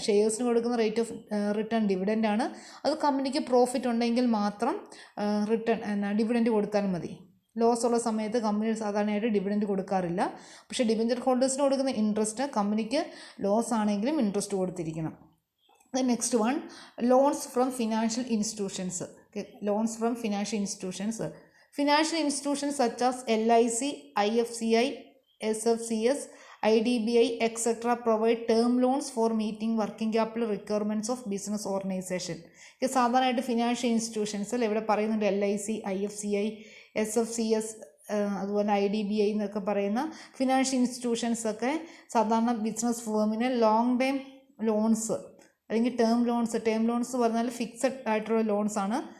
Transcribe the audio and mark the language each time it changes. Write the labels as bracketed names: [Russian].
[Malayalam] ഷെയർസിന് കൊടുക്കുന്ന rate of return dividend ആണ്. അത് കമ്പനിക്ക് പ്രോഫിറ്റ് ഉണ്ടെങ്കിൽ മാത്രം ഡിവിഡൻറ്റ് കൊടുത്താൽ മതി. ലോസ് ഉള്ള സമയത്ത് കമ്പനി സാധാരണയായിട്ട് ഡിവിഡൻറ്റ് കൊടുക്കാറില്ല. പക്ഷേ ഡിബഞ്ചർ ഹോൾഡേഴ്സിന് കൊടുക്കുന്ന ഇൻട്രസ്റ്റ് കമ്പനിക്ക് ലോസ് ആണെങ്കിലും interest കൊടുത്തിരിക്കണം. [English] Next one, loans from financial institutions. Loans from financial institutions. Financial institutions such as LIC, IFCI, SFCS, IDBI, etc. provide term loans for meeting working capital requirements of business organization. [Malayalam] സാധാരണയായിട്ട് financial ഇൻസ്റ്റിറ്റ്യൂഷൻസിൽ ഇവിടെ പറയുന്നുണ്ട് LIC, IFCI, SFCS, അതുപോലെ IDBI എന്നൊക്കെ പറയുന്ന financial ഇൻസ്റ്റിറ്റ്യൂഷൻസൊക്കെ സാധാരണ business ഫേമിന് long time loans അല്ലെങ്കിൽ term loans പറഞ്ഞാൽ fixed ആയിട്ടുള്ള ലോൺസാണ്.